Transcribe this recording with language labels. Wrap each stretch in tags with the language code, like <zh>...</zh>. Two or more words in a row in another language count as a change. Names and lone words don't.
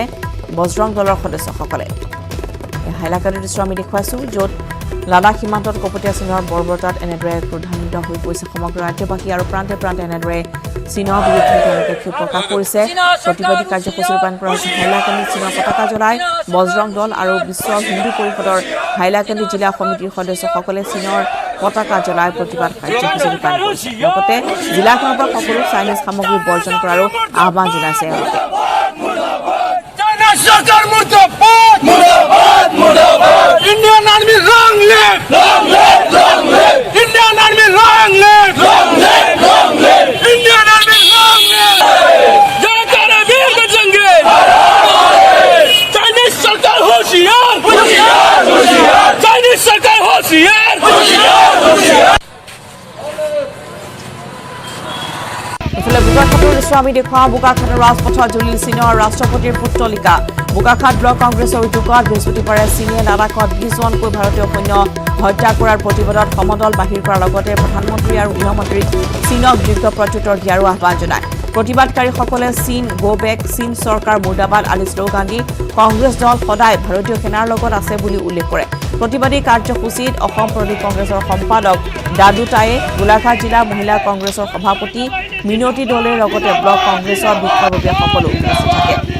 <as>বজৰং দলৰ সদস্যসকলে হাইলাকান্দিৰ দৃশ্য আমি দেখুৱাইছোঁ য'ত লাডাখ সীমান্তত কপটীয়া চীনৰ বৰ্বৰতাত এনেদৰে ক্ৰোধান্বিত হৈ পৰিছে সমগ্ৰ ৰাজ্যবাসী আৰু প্ৰান্তে প্ৰান্তে এনেদৰে চীনৰ বিৰুদ্ধে তেওঁলোকে ক্ষোভ প্ৰকাশ কৰিছে প্ৰতিবাদী কাৰ্যসূচী ৰূপায়ণ কৰা হৈছে হাইলাকান্দিত চীনৰ পতাকা জ্বলাই বজৰং দল আৰু বিশ্ব হিন্দু পৰিষদৰ হাইলাকান্দি জিলা সমিতিৰ সদস্যসকলে চীনৰ পতাকা জ্বলাই প্ৰতিবাদ কাৰ্যসূচী ৰূপায়ণ কৰিছে লগতে জিলাখনৰ পৰা সকলো চাইনিজ সামগ্ৰী বৰ্জন কৰাৰো আহ্বান জনাইছে এওঁলোকে</as> <en>Indian Army long live! Long live! Long live! Indian Army long live! Long live! Long live! Indian Army long live!</en> <hi>जय करबीर बजरंगे! Chinese Sarkar होशियार! होशियार! होशियार! Chinese Sarkar होशियार! होशियार! होशियार!</hi> <as>ইফালে বুধবাৰ দৃশ্য আমি দেখুৱাওঁ বোকাখাটৰ ৰাজপথত জলিল চীনৰ ৰাষ্ট্ৰপতিৰ পুত্তলিকা বোকাখাট ব্লক কংগ্ৰেছৰ উদ্যোগত বৃহস্পতিবাৰে চীনে লাডাখত 20 জনকৈ ভাৰতীয় সৈন্য হত্যা কৰাৰ প্ৰতিবাদত সমদল বাহিৰ কৰাৰ লগতে প্ৰধানমন্ত্ৰী আৰু গৃহমন্ত্ৰীক চীনক দীৰ্ঘ প্ৰত্যুত্তৰ দিয়াৰো আহ্বান জনায় প্ৰতিবাদকাৰীসকলে চীন</as> <en>go back</en> <as>চীন চৰকাৰ মুৰ্দাবাদ আদি শ্লোগান দি কংগ্ৰেছ দল সদায় ভাৰতীয় সেনাৰ লগত আছে বুলি উল্লেখ কৰে প্ৰতিবাদী কাৰ্যসূচীত অসম প্ৰদেশ কংগ্ৰেছৰ সম্পাদক দাদু টায়ে গোলাঘাট জিলা মহিলা কংগ্ৰেছৰ সভাপতি মিনতি দলেৰ লগতে ব্লক কংগ্ৰেছৰ বিষয়ববীয়াসকলো উপস্থিত থাকে</as>